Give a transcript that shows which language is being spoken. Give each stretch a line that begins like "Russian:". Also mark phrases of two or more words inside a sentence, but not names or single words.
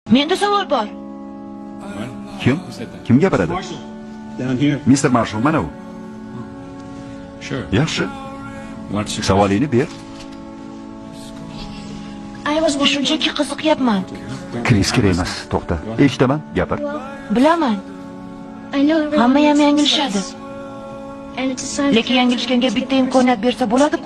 Uzbek: Menda savol bor. Kim? Kim gapiradi?
English: Down here.
Uzbek: Mr. Marshall mana u. Yaxshi. Savolingni ber. Shunchaki qiziqyapman. Kirish kerak emas. To'xta. Eshitaman, gapir. Bilaman. Hamma ham yanglishadi. Lekin yanglishganga bitta imkoniyat bersa bo'ladi-ku.